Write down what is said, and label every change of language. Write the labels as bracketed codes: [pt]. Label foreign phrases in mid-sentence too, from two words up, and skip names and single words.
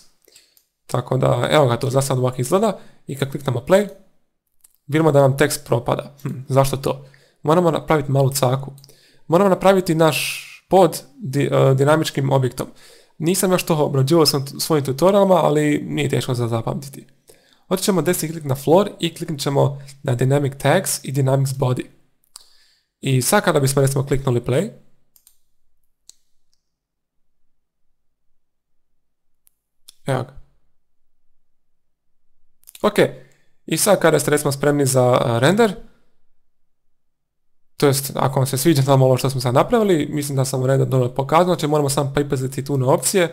[hr] Tako da, evo ga, to za sad ovako izgleda. I kad kliknemo play, vidimo da nam tekst propada. Zašto to? Moramo napraviti malu caku. Moramo napraviti naš pod dinamičkim objektom. Nisam još to obrađivao u svojim tutorialima, ali nije teško za zapamtiti. Otići ćemo desni klik na floor i kliknut ćemo na [en] dynamic tags [hr] i [en] dynamics body. [hr] I sad kada bismo recimo kliknuli play, evo ga. Ok, i sad kada ste recimo spremni za render, to jest ako vam se sviđa samo ovo što smo sad napravili, mislim da sam render dobro pokazao, znači moramo samo pripaziti tu na opcije.